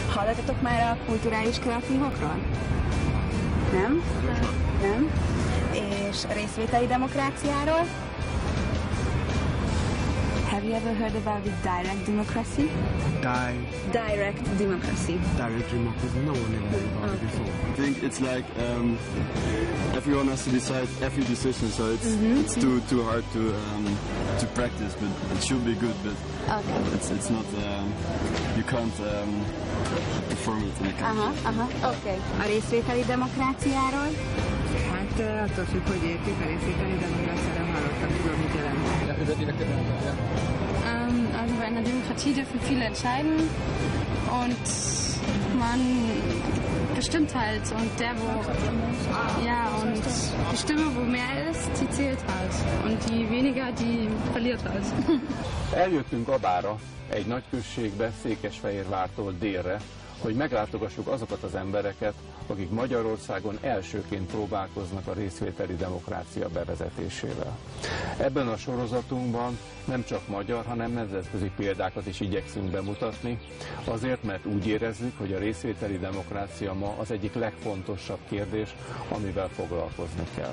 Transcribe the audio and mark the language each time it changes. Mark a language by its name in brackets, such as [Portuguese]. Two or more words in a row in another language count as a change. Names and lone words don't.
[Hungarian] Hallottatok már a kulturális kreatívokról? Nem? Nem? És a részvételi demokráciáról? [English] Have you ever heard about the direct democracy? Direct democracy. Direct democracy? No one ever heard about it before. I think it's like everyone has to decide every decision, so it's too hard to practice, but it should be good. But it's not you can't perform it in a country. Okay. [Hungarian] A részvételi demokráciáról? Hát attól függ, hogy értik a részvételi demokráciára, hallottam, tudom, mit jelent. [German] Also bei einer Demokratie dürfen viele entscheiden und man bestimmt halt und und die Stimme, wo mehr ist, die zählt halt und die weniger, die verliert halt. [Hungarian] Eljöttünk Abára, egy nagy községbe, Székesfehérvártól délre, hogy meglátogassuk azokat az embereket, akik Magyarországon elsőként próbálkoznak a részvételi demokrácia bevezetésével. Ebben a sorozatunkban nem csak magyar, hanem nemzetközi példákat is igyekszünk bemutatni, azért, mert úgy érezzük, hogy a részvételi demokrácia ma az egyik legfontosabb kérdés, amivel foglalkozni kell.